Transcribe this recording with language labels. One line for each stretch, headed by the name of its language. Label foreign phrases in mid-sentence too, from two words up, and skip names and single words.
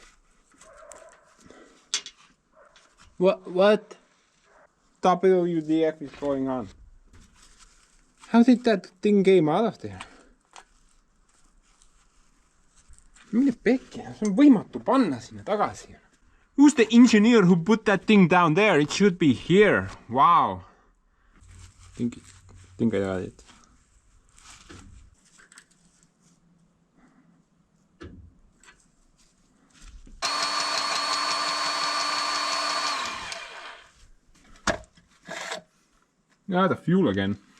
English: What? WDF is going on? How did that thing came out of there?
Estonian: Mille pekki, see on võimatu panna sinna tagasi.
English: Who's the engineer who put that thing down there? It should be here. Wow. Think I got it. Ah, the fuel again.